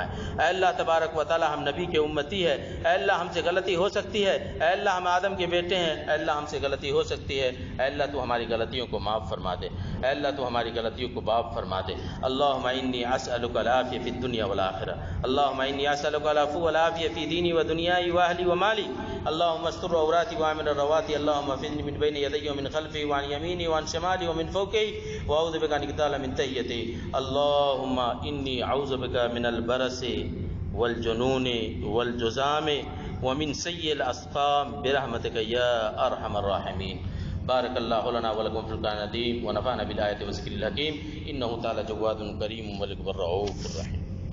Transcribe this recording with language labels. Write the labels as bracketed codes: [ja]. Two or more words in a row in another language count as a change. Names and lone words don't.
[ur] اے اللہ تبارک و تعالی ہم نبی کے امتی ہے، اے اللہ ہم سے غلطی ہو سکتی ہے، اے اللہ ہم آدم کے بیٹے ہیں، اے اللہ ہم سے غلطی ہو سکتی ہے، اے اللہ تو ہماری غلطیوں کو معاف فرما دے، اے اللہ تو ہماری غلطیوں کو معاف فرما دے۔ [ar] اللہم انی اسألک العافیہ فی الدنیا والآخرہ، اللہم انی اسألک العفو والعافیہ فی دینی و دنیای و اہلی و مالی، اللہم استر عوراتی وآمن الرواتی، اللہم احفظنی من بین یدی ومن خلفی وعن یمینی وعن شمالی ومن فوقی واعوذ بک ان اغتال من تحتی، اللہم انی اعوذ بک من البرس والجنون والجزام ومن سیء الاسقام برحمتک یا ارحم الراحمین۔ بارک اللہ لنا ولکم فی القرآن العظیم ونفعنا بالآیات والذکر الحکیم، انہ تعالی جواد کریم ملک الرؤوف الرحیم۔